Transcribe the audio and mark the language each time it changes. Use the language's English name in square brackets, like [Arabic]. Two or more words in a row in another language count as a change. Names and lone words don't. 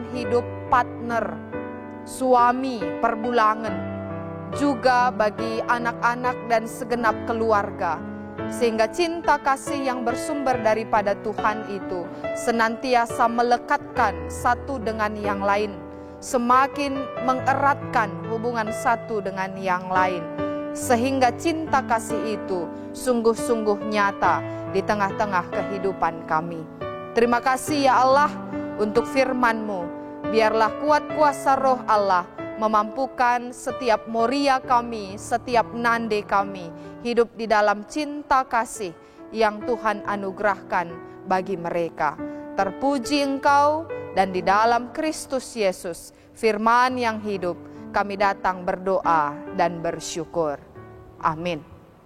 [Indonesian] hidup, partner, suami, perbulangan, juga bagi anak-anak dan segenap keluarga, sehingga cinta kasih yang bersumber daripada Tuhan itu senantiasa melekatkan satu dengan yang lain, semakin mengeratkan hubungan satu dengan yang lain, sehingga cinta kasih itu sungguh-sungguh nyata di tengah-tengah kehidupan kami. Terima kasih ya Allah untuk firman-Mu. Biarlah kuat kuasa roh Allah memampukan setiap moria kami, setiap nande kami hidup di dalam cinta kasih yang Tuhan anugerahkan bagi mereka. Terpuji Engkau, dan di dalam Kristus Yesus, firman yang hidup, kami datang berdoa dan bersyukur. Amin.